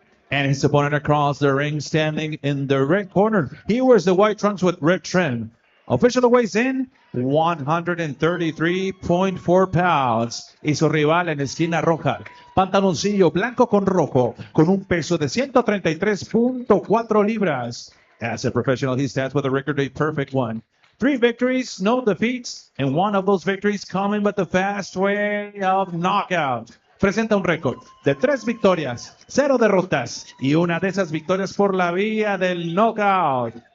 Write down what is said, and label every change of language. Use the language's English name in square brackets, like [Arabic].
[English] And his opponent across the ring standing in the red corner. He wears the white trunks with red trim. Official weighs in 133.4 pounds. [Spanish] Y su rival en esquina roja, pantaloncillo blanco con rojo, con un peso de 133.4 libras. [English] As a professional, he stands with a record, a perfect one. 3 victories, no defeats, and 1 of those victories coming with the fast way of knockout. [Spanish] Presenta un récord de 3 victorias, 0 derrotas, y una de esas victorias por la vía del knockout.